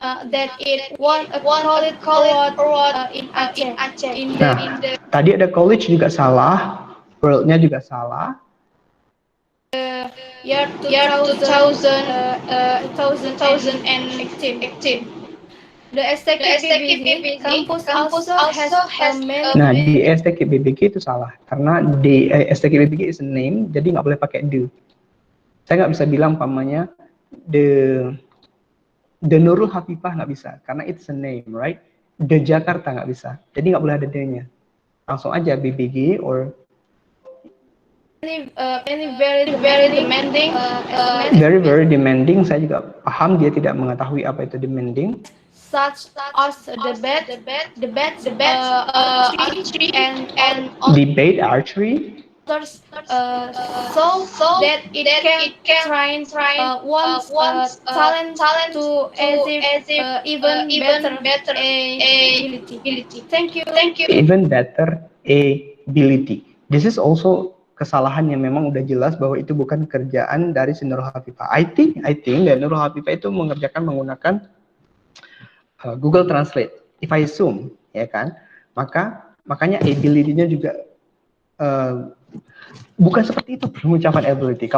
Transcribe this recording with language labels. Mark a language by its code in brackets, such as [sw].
[en] That it won a college in Aceh. [id] Tadi ada college juga salah, world-nya juga salah. [en] Year 2018. The STKIP BBG campus also has many. [id] Nah, di STKIP BBG itu salah, karena STKIP BBG [en] is a name, [id] jadi nggak boleh pakai the. Saya nggak bisa bilang pamannya the Nurul Hafifah, nggak bisa, karena [en] it's a name, right? [id] The Jakarta nggak bisa, jadi nggak boleh ada the-nya. Langsung aja BBG or [en] very demanding. Very demanding. [id] Saya juga paham dia tidak mengetahui apa itu demanding. [en] Such as debate archery. So that it can train one's talent to even better ability. Thank you. Even better ability. This is also [id] kesalahan yang memang udah jelas bahwa itu bukan kerjaan dari si Nurul Hafifah. [en] I think [id] dan Nurul Hafifah itu mengerjakan menggunakan Google Translate. [en] If I assume, [id] ya kan, makanya ability-nya juga bukan seperti itu pengucapan ability.